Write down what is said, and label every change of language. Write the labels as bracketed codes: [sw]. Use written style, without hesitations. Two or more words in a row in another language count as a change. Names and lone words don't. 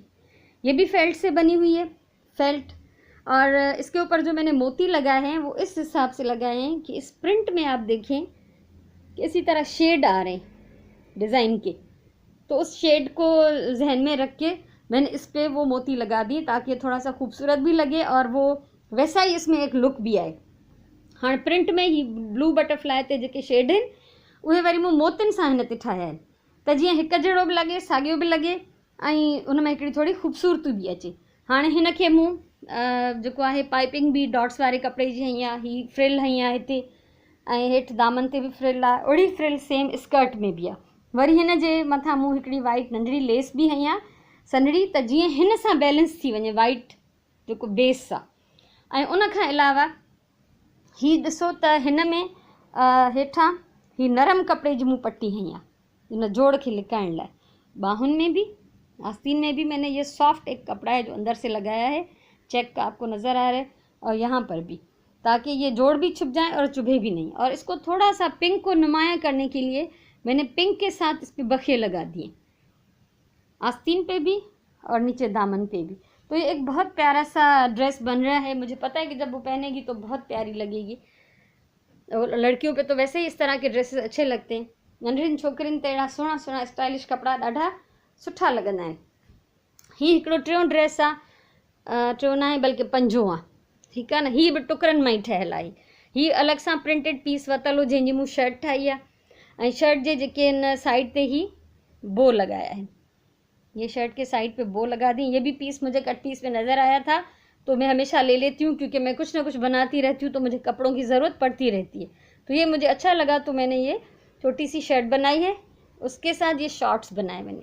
[hi] ये भी फेल्ट से बनी हुई है, फेल्ट, और इसके ऊपर जो मैंने मोती लगाए हैं वो इस हिसाब से लगाए हैं कि इस प्रिंट में आप देखें कि इसी तरह शेड आ रहे हैं डिज़ाइन के, तो उस शेड को जहन में रख के मैंने इस पर वो मोती लगा दिए ताकि ये थोड़ा सा खूबसूरत भी लगे और वो वैसा ही इसमें एक लुक भी आए। [sd] हाँ, प्रिंट में ही [en] blue butterfly [sd] ते जेके शेड आहिनि उहे वरी मूं मोतियुनि सां हिन ते ठाहिया आहिनि, त जीअं हिकु जहिड़ो बि लॻे, साॻियो बि लॻे, ऐं उन में हिकिड़ी थोड़ी ख़ूबसूरती बि अचे। हाणे हिन खे मूं जेको आहे पाइपिंग बि डॉट्स वारे कपिड़े जी हई आहे, ही फ्रिल हई आहे हिते, ऐं हेठि दामन ते बि फ्रिल आहे, ओड़ी फ्रिल [en] same skirt [sd] में बि आहे। वरी हिन जे मथां मूं हिकिड़ी वाइट नंढड़ी लेस बि हई आहे सनड़ी, त जीअं हिन सां बैलेंस थी वञे वाइट जेको बेस आहे। ऐं उन खां अलावा ही ॾिसो त हिन में हेठां ही नरम कपिड़े जी मूं पट्टी हई आहे इन जोड़ खे लिकाइण लाइ। [hi] बाहुन में भी आस्तीन में भी मैंने ये सॉफ्ट एक कपड़ा है जो अंदर से लगाया है, चेक का आपको नज़र आ रहा है, और यहाँ पर भी, ताकि ये जोड़ भी छुप जाए और चुभे भी नहीं। और इसको थोड़ा सा पिंक को नुमाया करने के लिए मैंने पिंक के साथ इस पर बखे लगा दिए, आस्तीन पे भी और नीचे दामन पे भी। तो ये एक बहुत प्यारा सा ड्रेस बन रहा है। मुझे पता है कि जब वो पहनेगी तो बहुत प्यारी लगेगी, और लड़कियों पे तो वैसे ही इस तरह के ड्रेसेस अच्छे लगते हैं। [sd] नंढियुनि छोकिरियुनि ते अहिड़ा सुहिणा सुहिणा स्टाइलिश कपिड़ा ॾाढा सुठा लॻंदा आहिनि। हीअ हिकिड़ो टियों ड्रेस आहे, टियों न आहे बल्कि पंजों आहे, ठीकु आहे न। हीअ बि टुकरनि मां ई ठहियलु आहे। हीअ अलॻि सां [en] printed piece [sd] वरितल हो जंहिंजी मूं शर्ट ठाही आहे, ऐं शर्ट जे जेके हिन साइड ते ही बो [hi] लगाया है, ये शर्ट के साइड पे बो लगा दी। ये भी पीस मुझे [en] cut piece [hi] में नज़र आया था, तो मैं हमेशा ले लेती हूँ क्योंकि मैं कुछ ना कुछ बनाती रहती हूँ तो मुझे कपड़ों की ज़रूरत पड़ती रहती है। तो ये मुझे अच्छा लगा तो मैंने ये छोटी सी शर्ट बनाई है, उसके साथ ये शॉर्ट्स बनाए मैंने।